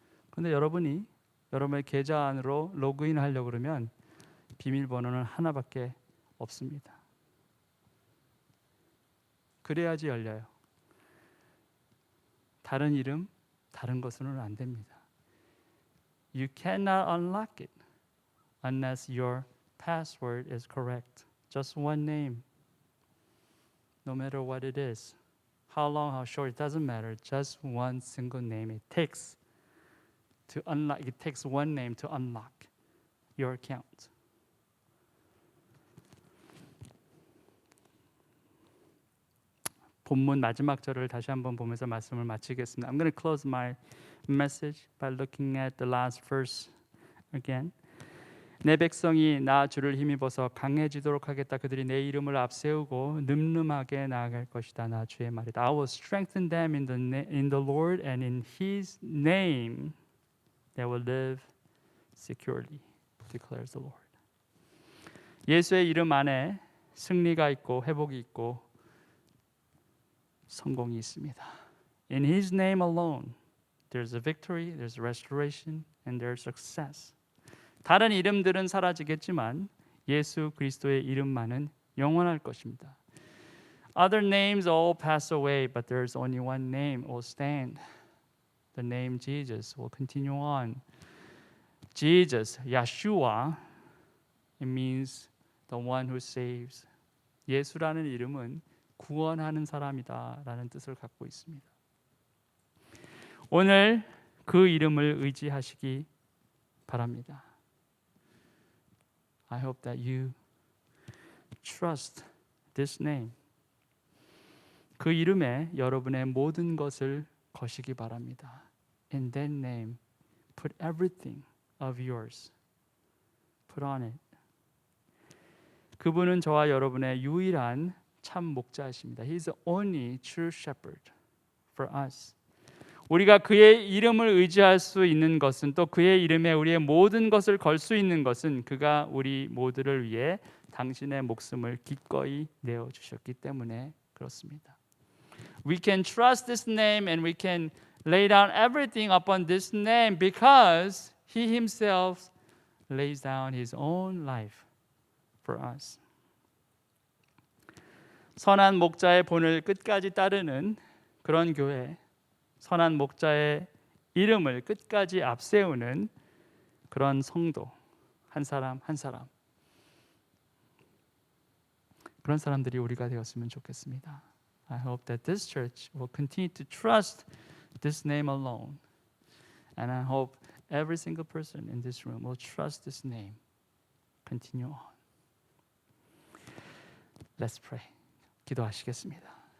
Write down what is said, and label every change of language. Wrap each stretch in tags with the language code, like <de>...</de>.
<ko>근데 여러분이 여러분의 계좌 안으로 로그인 하려고 그러면 비밀번호는 하나밖에 없습니다. 그래야지 열려요. 다른 이름, 다른 것으로는 안 됩니다.</ko> <en>You cannot unlock it unless your password is correct. Just one name. No matter what it is. How long, how short, it doesn't matter. Just one single name. It takes one name to unlock your account.</en> <ko>본문 마지막 절을 다시 한번 보면서 말씀을 마치겠습니다.</ko> <en>I'm going to close my message by looking at the last verse again.</en> <ko>내 백성이 나 주를 힘입어서 강해지도록 하겠다. 그들이 내 이름을 앞세우고 늠름하게 나아갈 것이다. 나 주의 말이다.</ko> <en>I will strengthen them in the Lord and in His name they will live securely, declares the Lord.</en> <ko>예수의 이름 안에 승리가 있고 회복이 있고 성공이 있습니다.</ko> <en>In His name alone, there's a victory, there's a restoration, and there's success.</en> <ko>다른 이름들은 사라지겠지만 예수 그리스도의 이름만은 영원할 것입니다.</ko> <en>Other names all pass away, but there's only one name will stand. The name Jesus will continue on. Jesus, Yeshua, it means the one who saves.</en> <ko>예수라는 이름은 구원하는 사람이다라는 뜻을 갖고 있습니다. 오늘 그 이름을 의지하시기 바랍니다.</ko> <en>I hope that you trust this name.</en> <ko>그 이름에 여러분의 모든 것을 거시기 바랍니다.</ko> <en>In that name, put everything of yours. Put on it.</en> <ko>그분은 저와 여러분의 유일한 참 목자이십니다.</ko> <en>He is the only true shepherd for us.</en> <ko>우리가 그의 이름을 의지할 수 있는 것은 또 그의 이름에 우리의 모든 것을 걸 수 있는 것은 그가 우리 모두를 위해 당신의 목숨을 기꺼이 내어 주셨기 때문에 그렇습니다.</ko> <en>We can trust this name and we can lay down everything upon this name because He Himself lays down His own life for us.</en> <ko>선한 목자의 본을 끝까지 따르는 그런 교회, 선한 목자의 이름을 끝까지 앞세우는 그런 성도, 한 사람 한 사람, 그런 사람들이 우리가 되었으면 좋겠습니다.</ko> <en>I hope that this church will continue to trust this name alone. And I hope every single person in this room will trust this name. Continue on. Let's pray.</en> <ko>기도하시겠습니다.</ko>